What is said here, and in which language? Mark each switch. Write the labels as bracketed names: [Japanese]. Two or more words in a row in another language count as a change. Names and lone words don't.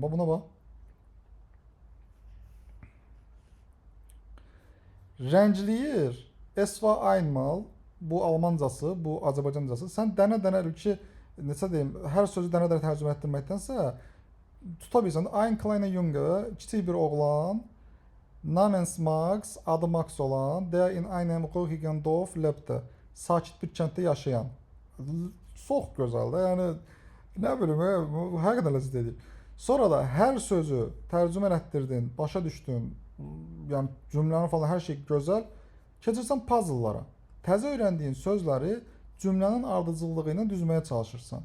[Azerbaijani] Bax buna bax. Rəngləyir. [German] Esva einmal, [Azerbaijani] bu almancası, bu Azərbaycancası. Sən dənə-dənə ki, necə deyim, hər sözü dənə-dənə tərcümə etdirməkdənsə tuta bilirsən. [German] Ein kleiner Junge, [Azerbaijani] kiçik bir oğlan, [German] namens Max, [Azerbaijani] adı Max olan, [German] der in einem ruhigen Dorf lebte. [Azerbaijani] Sakit bir kənddə yaşayan. Çox gözəldir. Yəni nə bilim, hər qədər ləzzət edir. Sonra da hər sözü tərcümə etdirdin, başa düşdün. Yəni cümlənin falan hər şey gözəl. Keçirsən puzzle-lara. Təzə öyrəndiyin sözləri cümlənin ardıcıllığı ilə düzməyə çalışırsan.